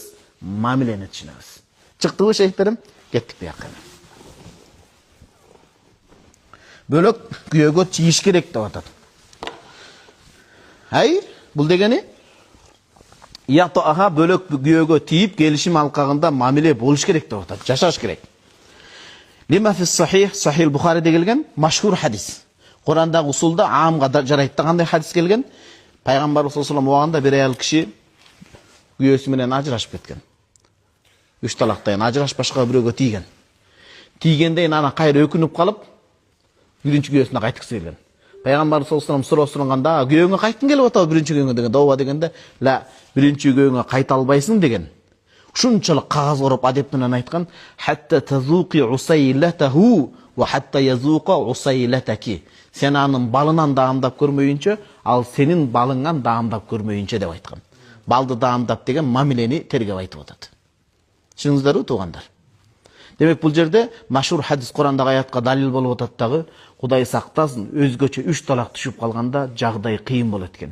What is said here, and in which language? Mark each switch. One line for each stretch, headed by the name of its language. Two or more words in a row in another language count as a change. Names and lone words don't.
Kyrgyz: Мамилени түшүнөбүз. Чыктыбы шейхтерим? Кеттик буякка. Бөлөк күйөөгө чийиш керек деп атат. Бул дегени ятоаха бөлөк күйөөгө тийип келишим алкагында мамиле болуш керек деп атат. Жашаш керек. Лима фи сахих, Сахих Бухариде келген машхур хадис. Курандагы усулда аамга жарайт дегенде хадис келген. Пайгамбар
Arabic: صلى الله عليه
Kyrgyz: убагында бир аял киши күйөөсү менен ажырашып кеткен. 3 талактан ажыраш башка бирөөгө тийген. Тийгенден ана кайра өкүнүп калып, биринчи күйөөсүнө кайтыксы келген. Пайгамбар
Arabic: صلى الله عليه
Kyrgyz: суроо суранганда, күйөөңө кайткың келип атабы биринчи күйөөңө деген. Дооба дегенде, "Ла, биринчи күйөөңө кайта албайсың" деген. Ушунчалык кагаз ороп адеп менен айткан,
Arabic: "حتى تذوقي عسيلته وحتى يذوق عسيلتك."
Kyrgyz: Сен анын балынан даамдап көрмөйүнчө, ал сенин балыңан даамдап көрмөйүнчө деп айткан. Балды даамдап деген мамилени тергеп айтып атат. Түшүндүңүздөрбү туугандар? Демек бул жерде машхур хадис Курандагы аятка далил болуп атат дагы, Кудай сактасын, өзгөчө 3 талак түшүп калганда жагдай кыйын болот экен.